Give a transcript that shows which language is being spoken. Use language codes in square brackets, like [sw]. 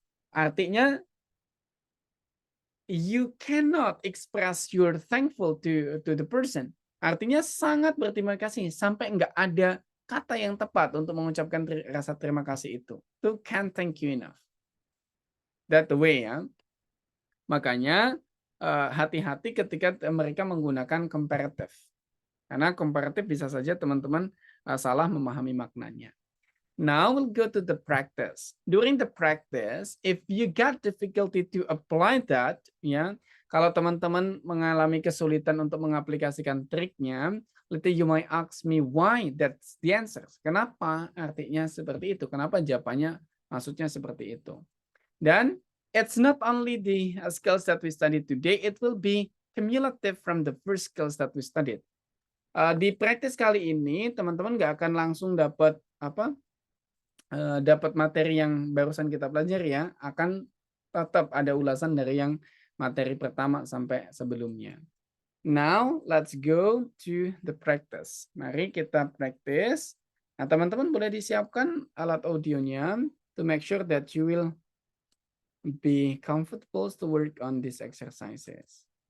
[en] Artinya you cannot express your thankful to the person. [id] Artinya sangat berterima kasih sampai nggak ada kata yang tepat untuk mengucapkan rasa terima kasih itu. [en] Itu can't thank you enough. That the way [id] ya. Makanya hati-hati ketika mereka menggunakan comparative. Karena comparative bisa saja teman-teman salah memahami maknanya. [en] Now we'll go to the practice. During the practice, if you got difficulty to apply that, ya, [id] kalau teman-teman mengalami kesulitan untuk mengaplikasikan triknya, [en] later you might ask me why that's the answer. [id] Kenapa artinya seperti itu? Kenapa jawabannya maksudnya seperti itu? [en] Dan it's not only the skills that we studied today, it will be cumulative from the first skills that we studied. [id] Di praktis kali ini, teman-teman nggak akan langsung dapat dapat materi yang barusan kita pelajari ya, akan tetap ada ulasan dari yang materi pertama sampai sebelumnya. [en] Now, let's go to the practice. [id] Mari kita [en] practice. [id] Nah, teman-teman boleh disiapkan alat audionya [en] to make sure that you will be comfortable to work on these exercises.